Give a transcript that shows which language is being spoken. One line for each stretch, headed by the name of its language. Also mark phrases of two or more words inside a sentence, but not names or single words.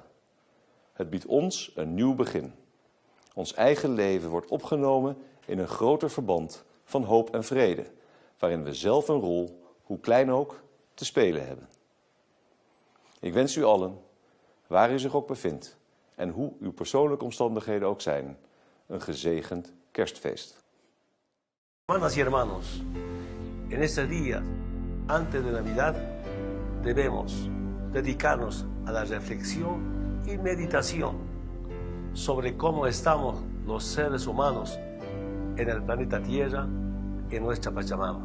Dutch: Het biedt ons een nieuw begin. Ons eigen leven wordt opgenomen in een groter verband van hoop en vrede, waarin we zelf een rol, hoe klein ook, te spelen hebben. Ik wens u allen, waar u zich ook bevindt en hoe uw persoonlijke omstandigheden ook zijn, een gezegend kerstfeest.
Spanish: Hermanas y hermanos, en este día, antes de Navidad, debemos dedicarnos a la reflexión y meditación sobre cómo estamos los seres humanos en el planeta Tierra, en nuestra Pachamama.